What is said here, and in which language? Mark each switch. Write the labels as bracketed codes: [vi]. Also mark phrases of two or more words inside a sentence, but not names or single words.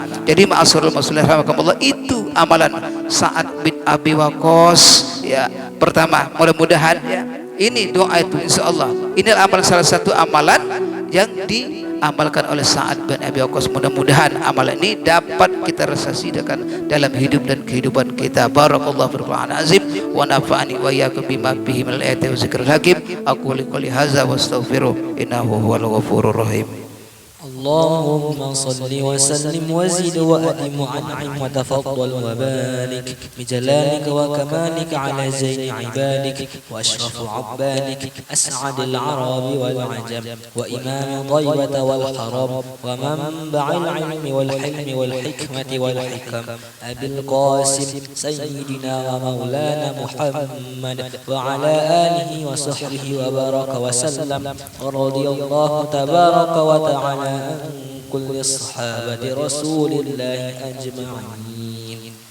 [id] Jadi [ar] معاشر المسلمين رحمكم الله, [id] itu amalan Sa'ad bin Abi Waqqas. Ya, pertama, mudah-mudahan ya, ini doa itu insyaallah. Ini amalan, salah satu amalan yang diamalkan oleh Sa'ad bin Abi Waqqas. Mudah-mudahan amalan ini dapat kita realisasikan dalam hidup dan kehidupan kita. [ar] بارك الله في القرآن العظيم ونفعني وإياكم بما فيه من الآيات والذكر الحكيم. أقول قولي هذا وأستغفره إنه هو الغفور الرحيم. اللهم صل وسلم وزد وأدم وأنعم وتفضل وبارك بجلالك وكمالك على زين عبادك وأشرف عبادك أسعد العرب والعجم وإمام طيبة والحرم ومنبع العلم والحلم والحكمة والحكم أبي القاسم سيدنا ومولانا محمد وعلى آله وصحبه وبارك وسلم ورضي الله تبارك وتعالى عن كل الصحابة رسول الله أجمعين.